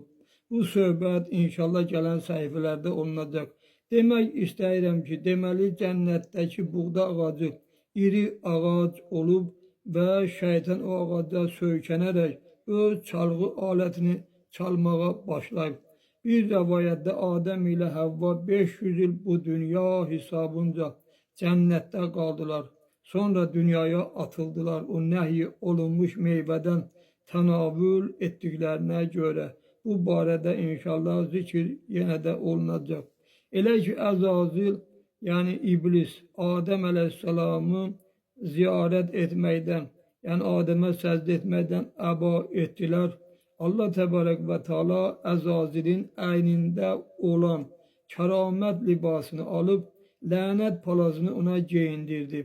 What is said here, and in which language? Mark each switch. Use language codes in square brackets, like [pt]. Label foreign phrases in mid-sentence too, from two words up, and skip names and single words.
[az] Bu söhbət inşallah gələn səhifələrdə olunacaq. Demək istəyirəm ki, deməli cənnətdəki buğda ağacı iri ağac olub və şeytan o ağaca söykənərək öz çalğı alətini çalmağa başlayıb. [tr] Bir rivayette Adem ile Havva 500 yıl bu dünya hesabınca cennette kaldılar. Sonra dünyaya atıldılar. O nehy olunmuş meyveden tenavül ettiklerine göre. [az] Bu barədə inşallah zikir yenə də olunacaq. Elə ki Əzazil, yəni iblis Adəm əleyhissalamı ziyarət etməkdən, yəni Adəmə səcdə etməkdən əba etdilər. Allah Tebarek ve Teala Əzazilin əynində olan kəramət libasını alıp lanet palazını [tr] ona giyindirdi.